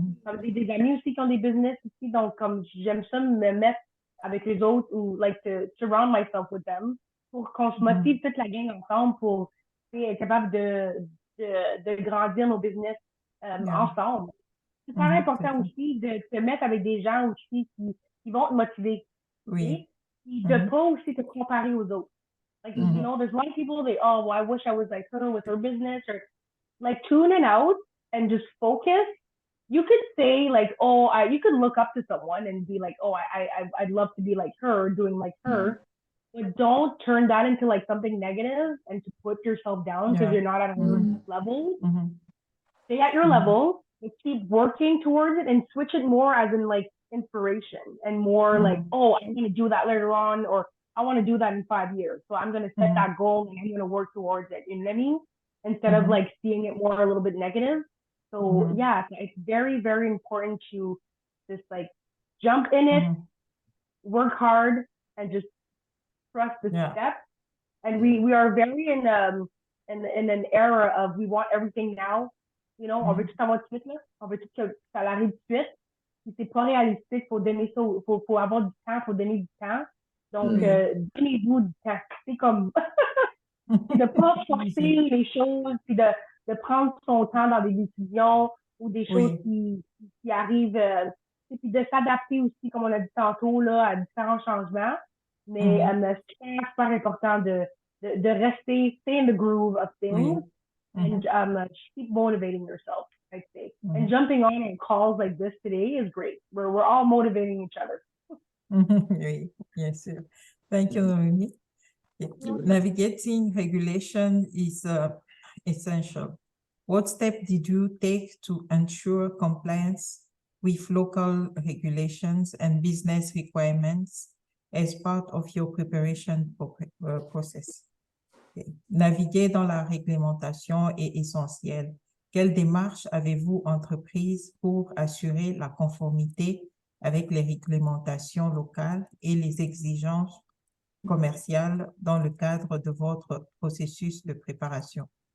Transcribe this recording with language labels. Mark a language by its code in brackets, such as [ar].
[fr] Comme j'ai des amis aussi qui ont des business aussi. Donc, comme j'aime ça me mettre avec les autres ou [en] like to surround myself with them [fr] pour qu'on se motive toute la gang ensemble pour être capable de grandir nos business ensemble. C'est super important aussi de te mettre avec des gens aussi qui vont te motiver. Oui. Et de pas aussi te comparer aux autres. [en] Like, you know, there's a lot of people, well, I wish I was like her with her business, or like tune it out and just focus. You could say like, you could look up to someone and be like, I'd love to be like her, doing like her. But don't turn that into like something negative and to put yourself down because you're not at her level. Stay at your level, but keep working towards it and switch it more as in like inspiration and more like, I'm going to do that later on, or I want to do that in 5 years. So I'm going to set that goal and I'm going to work towards it. You know what I mean? Instead of like seeing it more a little bit negative. So yeah, it's very, very important to just like jump in it, work hard, and just trust the steps. And we are very in an era of we want everything now. You know, [fr] on veut tout savoir tout de suite, là. On veut tout que ça arrive tout de suite. Si c'est pas réalistique, faut donner ça, faut avoir du temps, faut donner du temps. Donc, donnez-vous du temps. C'est comme de pas forcer les choses, puis de prendre son temps dans des décisions ou des choses qui arrivent et puis de s'adapter aussi, comme on a dit tantôt, là, à différents changements. Mais c'est super important de rester, [en] stay in the groove of things and keep motivating yourself, I'd say. And jumping on calls like this today is great. We're all motivating each other. [fr] Oui, bien sûr. [en] Thank you, [fr] Noemie. [en] Navigating regulation is essential. What step did you take to ensure compliance with local regulations and business requirements as part of your preparation process? Okay. [fr] Naviguer dans la réglementation est essentiel. Quelle démarche avez-vous entreprise pour assurer la conformité avec les réglementations locales et les exigences commerciales dans le cadre de votre processus de préparation?